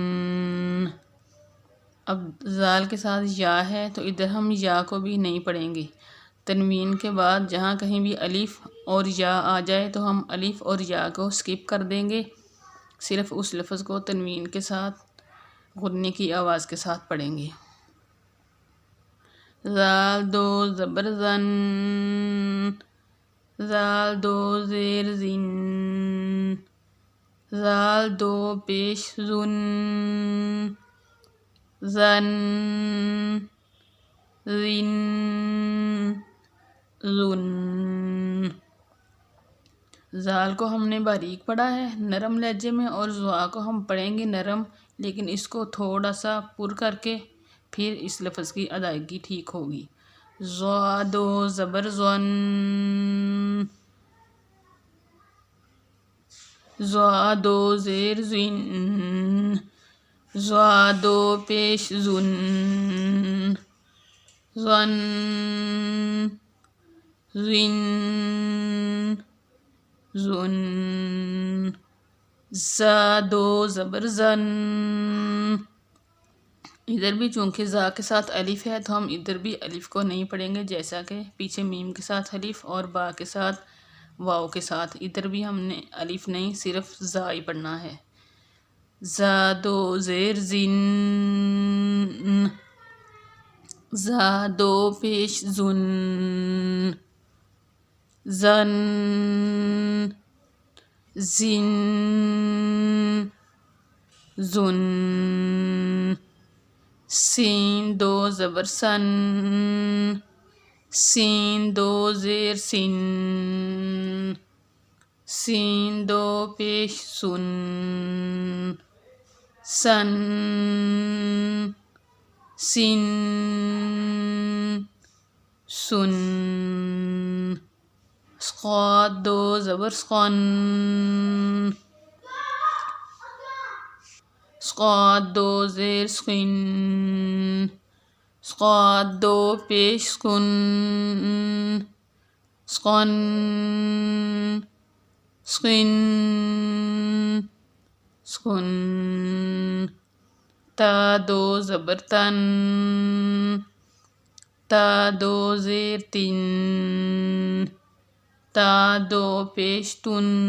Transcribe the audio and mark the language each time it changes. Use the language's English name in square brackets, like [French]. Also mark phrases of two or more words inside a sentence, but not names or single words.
[Urdu] اب زال کے ساتھ یا ہے تو ادھر ہم یا کو بھی نہیں پڑھیں گے۔ تنوین کے بعد جہاں کہیں بھی الف اور یا آ جائے تو ہم الف اور یا کو سکپ کر دیں گے، صرف اس لفظ کو تنوین کے ساتھ غنے کی آواز کے ساتھ پڑھیں گے۔ زال 2 زبر زن۔ زال 2 زیر زن۔ زال 2 پیش زن۔ زن، زن، زن۔ زال کو ہم نے باریک پڑھا ہے نرم لہجے میں، اور زوا کو ہم پڑھیں گے نرم، لیکن اس کو تھوڑا سا پر کر کے پھر اس لفظ کی ادائیگی ٹھیک ہوگی۔ زوا 2 زبر زن۔ زوا 2 زیر زن۔ زوا 2 پیش زن۔ زن، زن، زن۔ زا 2 زبر زن۔ ادھر بھی چونکہ زا کے ساتھ الف ہے تو ہم ادھر بھی الف کو نہیں پڑھیں گے، جیسا کہ پیچھے میم کے ساتھ الف اور با کے ساتھ واو کے ساتھ ادھر بھی ہم نے الف نہیں، صرف زا ہی پڑھنا ہے۔ زا 2 زیر زن۔ زا 2 پیش زن۔ زن، زن، زن۔ سین دو زبر سن، سین دو زیر سن، سین دو پیش سن، سن، سن، سن، صاد دو زبر سقن، صاد دو زیر سقن، صاد دو پیش سکن، سقن، سقن، سکن، تا دو زبر تن، تا دو زیر تن، تا دو پیش تن،